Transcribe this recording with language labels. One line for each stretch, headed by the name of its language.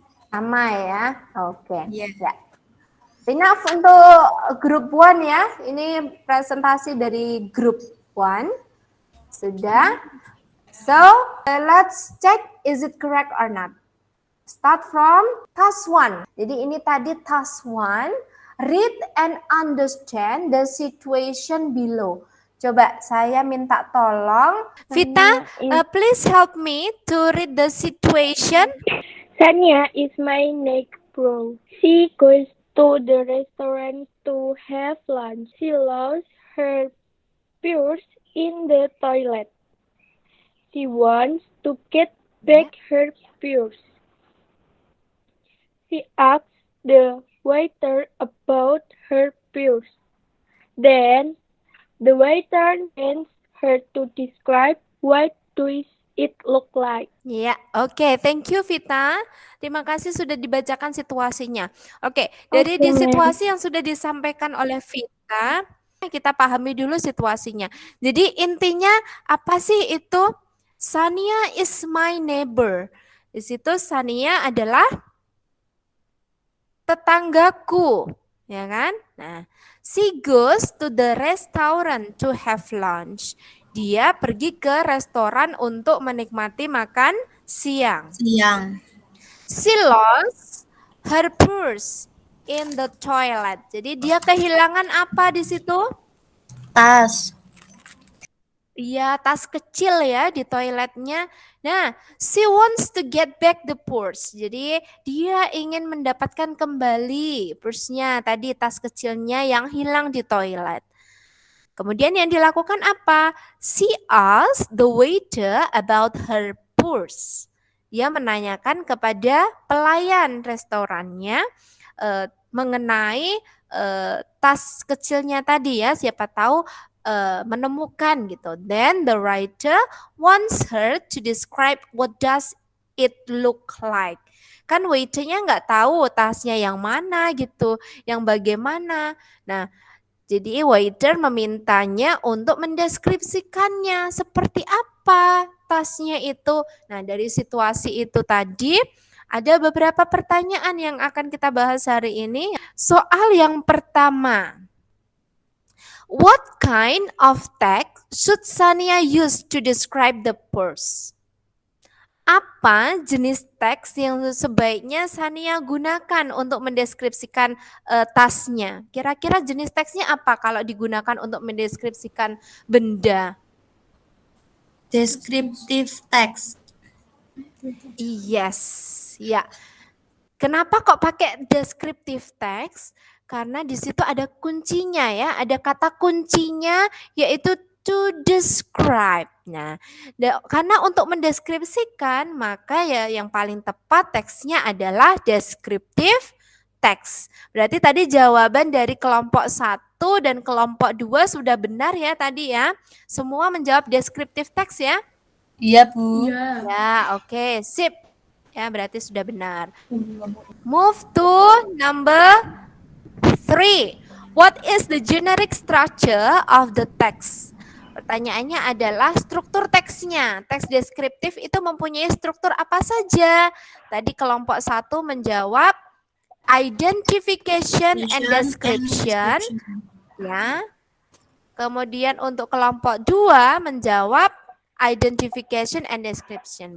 Indonesian: Sama ya. Oke.
English: Yeah.
Indonesian: Ya. Enough untuk grup 1 ya. Ini presentasi dari grup 1. Sudah.
English: So, let's check is it correct or not. Start from task 1.
Indonesian: Jadi ini tadi task 1.
English: Read and understand the situation below.
Indonesian: Coba saya minta tolong.
English: Vita, please help me to read the situation. Sanya is my neck bro. She goes to the restaurant to have lunch. She lost her purse in the toilet. She wants to get back her purse. She asks the waiter about her purse. Then the waiter asks her to describe what does it look like.
Indonesian: Ya, oke.
English: Thank you, Vita.
Indonesian: Terima kasih sudah dibacakan situasinya. Oke, dari di situasi yang sudah disampaikan oleh Vita, kita pahami dulu situasinya. Jadi intinya apa sih itu?
English: Sania is my neighbor.
Indonesian: Di situ Sania adalah tetanggaku, ya kan?
English: Nah, she goes to the restaurant to have lunch.
Indonesian: Dia pergi ke restoran untuk menikmati makan siang.
English: She lost her purse in the toilet.
Indonesian: Jadi dia kehilangan apa di situ? Tas. Iya, tas kecil ya di toiletnya.
English: Nah, she wants to get back the purse.
Indonesian: Jadi dia ingin mendapatkan kembali purse-nya tadi, tas kecilnya yang hilang di toilet. Kemudian yang dilakukan apa?
English: She asked the waiter about her purse.
Indonesian: Dia menanyakan kepada pelayan restorannya mengenai tas kecilnya tadi ya, siapa tahu menemukan gitu.
English: Then the writer wants her to describe what does it look like.
Indonesian: Kan waiternya nggak tahu tasnya yang mana gitu, yang bagaimana. Nah, jadi waiter memintanya untuk mendeskripsikannya seperti apa tasnya itu. Nah, dari situasi itu tadi ada beberapa pertanyaan yang akan kita bahas hari ini. Soal yang pertama.
English: What kind of text should Sania use to describe the purse?
Indonesian: Apa jenis teks yang sebaiknya Sania gunakan untuk mendeskripsikan tasnya? Kira-kira jenis teksnya apa kalau digunakan untuk mendeskripsikan benda?
English: Descriptive text.
Indonesian: Yes, ya. Kenapa kok pakai descriptive text? Karena di situ ada kuncinya ya, ada kata kuncinya yaitu to describe. Nah, karena untuk mendeskripsikan maka ya yang paling tepat teksnya adalah descriptive text. Berarti tadi jawaban dari kelompok 1 dan kelompok 2 sudah benar ya tadi ya. Semua menjawab descriptive text ya. Iya, Bu. Ya, oke, sip. Ya, berarti sudah benar.
English: Move to number 3. What is the generic structure of the text?
Indonesian: Pertanyaannya adalah struktur teksnya. Teks deskriptif itu mempunyai struktur apa saja? Tadi kelompok 1 menjawab identification and description. Ya. Kemudian untuk kelompok 2 menjawab identification and description.